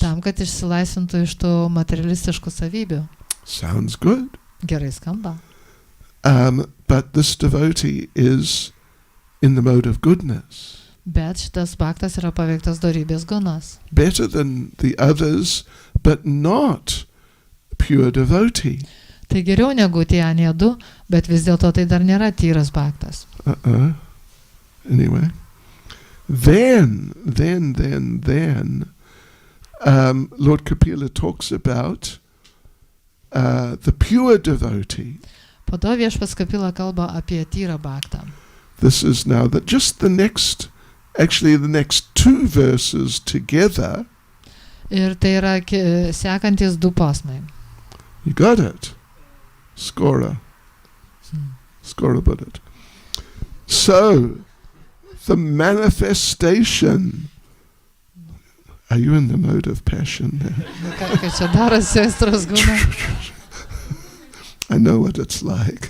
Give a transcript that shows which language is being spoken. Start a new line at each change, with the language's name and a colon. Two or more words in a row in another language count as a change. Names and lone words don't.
Lithuanian: Tam, kad išsilaisvintų iš tų materialistiškų savybių.
English: Sounds good.
Lithuanian: Gerai skamba.
English: But this devotee is in the mode of goodness.
Lithuanian: Bet šitas bhaktas yra paveiktas dorybės gunas.
English: Better than the others, but not pure devotee.
Lithuanian: Tai geriau negu tie anie du, bet vis dėlto tai dar nėra tyras bhaktas.
English: Anyway. Then, Lord Kapila talks about the pure devotee.
Lithuanian: Po to viešpats Kapila kalba apie tyrą bhaktą.
English: This is now just the next two verses together.
Lithuanian: Ir tai yra sekantis du posmai.
English: You got it. Skora put it. So, the manifestation. Are you in the mode of passion now? I know what it's like.